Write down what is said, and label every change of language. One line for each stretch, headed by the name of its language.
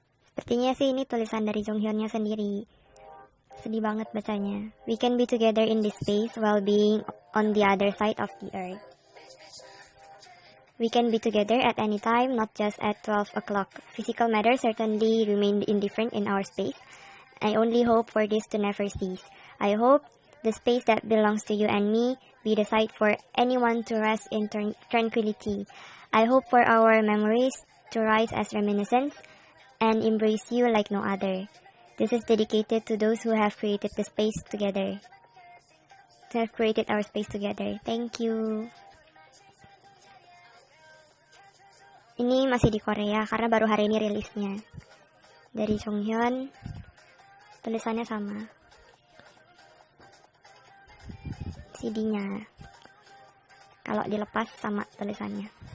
Indonesian: Sepertinya sih ini tulisan dari Jonghyunnya sendiri. Sedih banget bacanya.
English: We can be together in this space while being on the other side of the earth. We can be together at any time, not just at 12 o'clock. Physical matter certainly remained indifferent in our space. I only hope for this to never cease. I hope the space that belongs to you and me be the site for anyone to rest in tranquility. I hope for our memories to rise as reminiscence and embrace you like no other. This is dedicated to those who have created the space together. To have created our space together. Thank you.
Indonesian: Ini masih di Korea karena baru hari ini rilisnya. Dari Jonghyun, tulisannya sama. CD-nya. Kalau dilepas sama tulisannya.